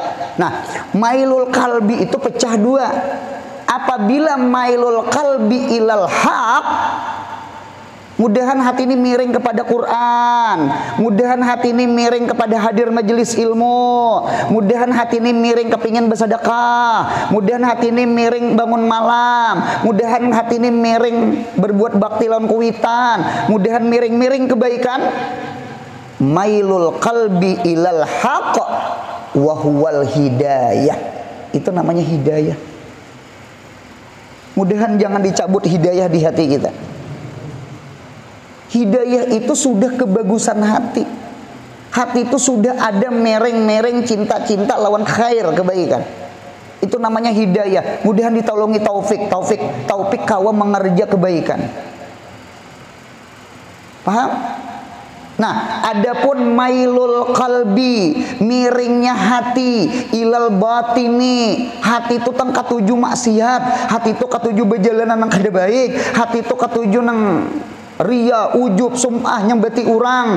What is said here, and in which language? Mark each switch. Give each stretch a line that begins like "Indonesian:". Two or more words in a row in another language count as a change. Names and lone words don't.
Banjar: Nah,
Arabic: ميل القلب
Banjar: itu pecah dua. Apabila
Arabic: ميل القلب إلى الحق,
Banjar: mudahan hati ini miring kepada Quran, mudahan hati ini miring kepada hadir majelis ilmu, mudahan hati ini miring kepingin bersedekah, mudahan hati ini miring bangun malam, mudahan hati ini miring berbuat bakti lawan kuitan, mudahan miring-miring kebaikan.
Arabic: ميل القلب إلى الحق وهو الهداية.
Banjar: Itu namanya hidayah. Mudahan jangan dicabut hidayah di hati kita. Hidayah itu sudah kebagusan hati. Hati itu sudah ada mereng-mereng cinta-cinta lawan khair, kebaikan. Itu namanya hidayah. Mudahan ditolongi taufik kawa mengerja kebaikan. Paham? Nah, adapun
Arabic: ميل القلب,
Banjar: miringnya hati,
Arabic: إلى الباطن,
Banjar: hati itu teng katuju maksiat, hati itu katuju berjalanan nang kada baik, hati itu katuju nang ria, ujub, sumpah nyembeti orang.